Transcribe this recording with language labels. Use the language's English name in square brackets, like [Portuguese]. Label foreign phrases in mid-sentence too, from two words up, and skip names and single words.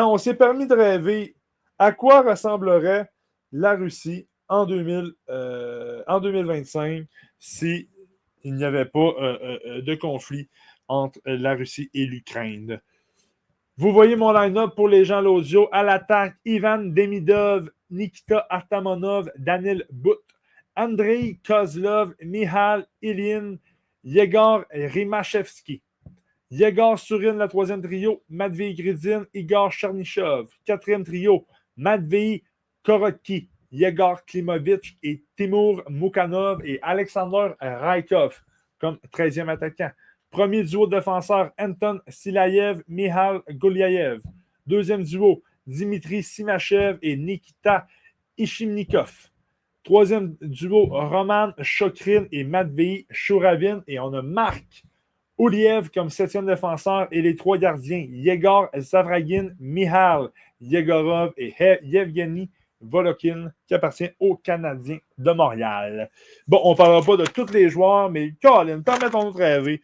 [French] On s'est permis de rêver à quoi ressemblerait la Russie en 2025 s'il n'y avait pas de conflit entre la Russie et l'Ukraine. Vous voyez mon line-up pour les gens à l'audio. À l'attaque, Ivan Demidov, Nikita Artamonov, Daniel But, Andrei Kozlov, Mihal Ilyin, Yegor Rimashevski. Yegor Surin, le 3e trio. Matvei Gridin, Igor Chernyshov. 4e trio. Matvei Korotki, Yegor Klimovich et Timur Mukhanov et Alexander Raikov comme 13e attaquant. Premier duo défenseur, Anton Silayev, Mihal Goliayev. 2e duo, Dimitri Simachev et Nikita Ishimnikov. 3e duo, Roman Chokrin et Matvei Shuravin. Et on a Marc Ouliev comme 7e défenseur et les 3 gardiens, Yegor Zavragin, Mihal Yegorov et Yevgeny Volokin, qui appartient aux Canadiens de Montréal. Bon, on ne parlera pas de tous les joueurs, mais Colin, permettons-nous de rêver.